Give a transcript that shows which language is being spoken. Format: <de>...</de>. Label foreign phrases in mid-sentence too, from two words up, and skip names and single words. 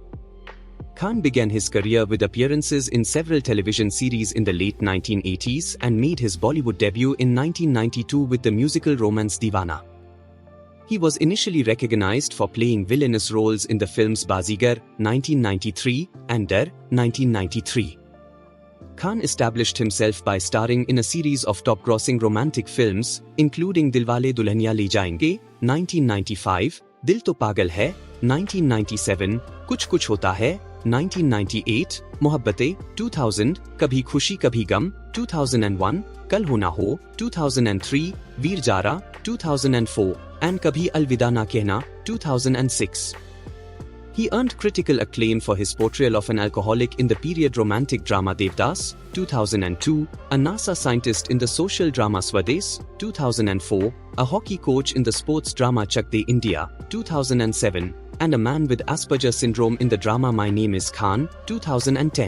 <en>Khan began his career with appearances in several television series in the late 1980s and made his Bollywood debut in 1992 with the musical romance Deewana. He was initially recognized for playing villainous roles in the films Bazigar, 1993, and Dar, 1993. Khan established himself by starring in a series of top-grossing romantic films, including Dilwale Dulhaniya Le Jayenge, 1995, Dil To Pagal Hai, 1997, Kuch Kuch Hota Hai, 1998, Mohabbatein, 2000, Kabhi Khushi Kabhi Gum, 2001, Kal Ho Na Ho, 2003, Veer Jara, 2004, and Kabhi Alvida Na Kehna, 2006. He earned critical acclaim for his portrayal of an alcoholic in the period romantic drama Devdas, 2002, a NASA scientist in the social drama Swades, 2004, a hockey coach in the sports drama Chak De India, 2007, and a man with Asperger syndrome in the drama My Name Is Khan, 2010.</en>